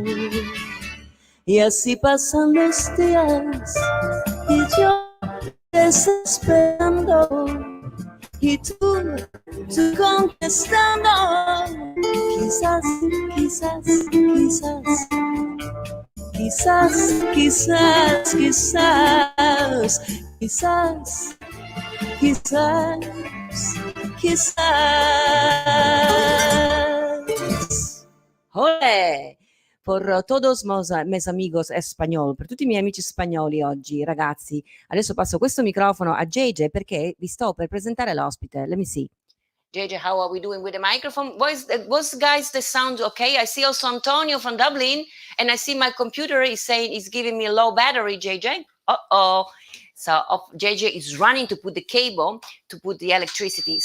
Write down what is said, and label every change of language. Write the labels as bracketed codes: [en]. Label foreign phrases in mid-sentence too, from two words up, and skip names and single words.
[es] Y así pasan los días y yo desesperando y tú contestando, quizás, quizás, quizás, quizás, quizás, quizás, quizás, quizás, quizás. ¡Ole! Per todos mis amigos español, [it] per tutti i miei amici spagnoli oggi, ragazzi. Adesso passo questo microfono a JJ perché vi sto per presentare l'ospite. [en] Let me see. JJ, how are we doing with the microphone? Was guys the sound okay? I see also Antonio from Dublin, and I see my computer is saying it's giving me a low battery, JJ. Uh-oh. So JJ is running to put the cable, to put the electricity.